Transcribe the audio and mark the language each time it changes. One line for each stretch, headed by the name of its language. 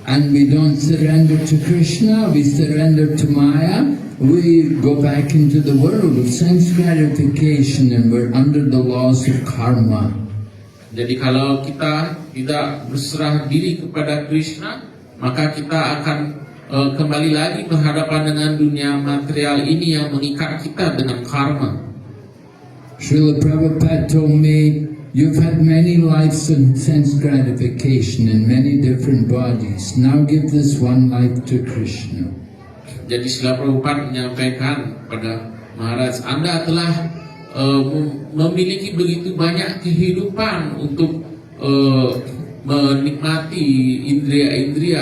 English: And we don't surrender to Krishna, we surrender to Maya. We go back into the world of sense gratification and we're under the laws of karma.
Indonesian: Jadi kalau kita tidak berserah diri kepada Krishna, maka kita akan kembali lagi berhadapan dengan dunia material ini yang mengikat kita dengan karma.
English: Srila Prabhupada told me, you've had many lives of sense gratification in many different bodies. Now give this one life to Krishna.
Indonesian: Jadi Srila Prabhupada menyampaikan pada Maharaj, Anda telah memiliki begitu banyak kehidupan untuk menikmati indria-indria.